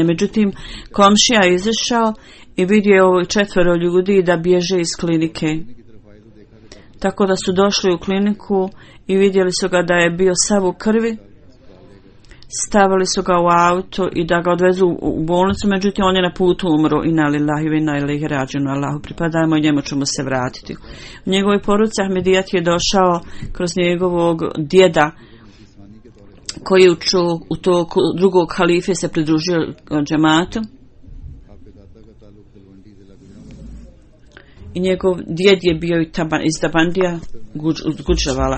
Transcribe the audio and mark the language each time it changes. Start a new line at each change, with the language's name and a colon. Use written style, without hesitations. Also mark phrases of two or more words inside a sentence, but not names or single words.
Bosnian: Međutim, komšija je izašao i vidio je ovih 4 ljudi da bježe iz klinike. Tako da su došli u kliniku i vidjeli su ga da je bio sav u krvi. Stavili su ga u auto i da ga odvezu u bolnicu, međutim on je na putu umro.
Arabic: إنا لله وإنا إليه راجعون,
Bosnian: Allahu pripadajmo i njemu ćemo se vratiti. U njegovoj poruci Ahmedijat je došao kroz njegovog djeda koji je u toku drugog halife se pridružio džematu. I njegov djed je bio iz Tabandija, Guđravala.